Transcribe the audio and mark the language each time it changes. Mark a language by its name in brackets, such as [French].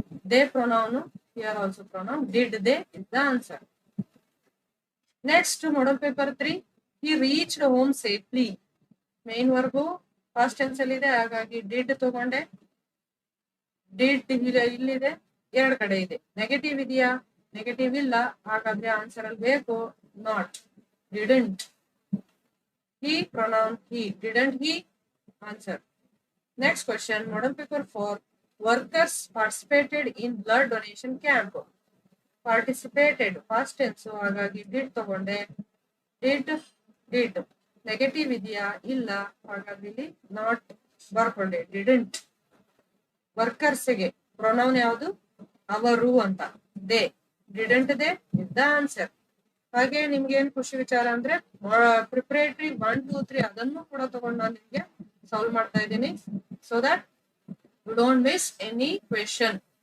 [English] They pronoun, here also pronoun. Did they is the answer. Next, model paper 3. He reached home safely. [Kannada] Main verb past tense ಅಲ್ಲಿ ಇದೆ, ಹಾಗಾಗಿ did ತಗೊಂಡೆ. Did ಇಲ್ಲಿದೆ, ಎರಡು ಕಡೆ ಇದೆ. ನೆಗೆಟಿವ್ ಇದೆಯಾ? ನೆಗೆಟಿವ್ ಇಲ್ಲ, ಹಾಗಾದ್ರೆ ಆನ್ಸರ್ ಅಲ್ಲಿ ಬೇಕು not. [English] Didn't. He pronoun he. Didn't he? Answer. Next question, model paper 4. Workers participated in blood donation camp. [Kannada] Participated past tense, ಹಾಗಾಗಿ did ತಗೊಂಡೆ. Did ನೆಗೆಟಿವ್ ಇದೆಯಾ? ಇಲ್ಲ, ಹಾಗಾಗಿ ಇಲ್ಲಿ ನಾಟ್ ಬರ್ಕೊಂಡೆ. ಡಿಡೆಂಟ್. ವರ್ಕರ್ಸ್ಗೆ ಪ್ರೊನೌನ್ ಯಾವುದು? ಅವರು ಅಂತ. They. [English] Didn't they is the answer. [Kannada] ಹಾಗೆ ನಿಮ್ಗೆ ಏನ್ ಖುಷಿ ವಿಚಾರ ಅಂದ್ರೆ ಪ್ರಿಪರೇಟರಿ 1, 2, 3 ಅದನ್ನು ಕೂಡ ತಗೊಂಡು ನಾನು ನಿಮ್ಗೆ ಸಾಲ್ವ್ ಮಾಡ್ತಾ ಇದ್ದೀನಿ, [English] So that you don't miss any question.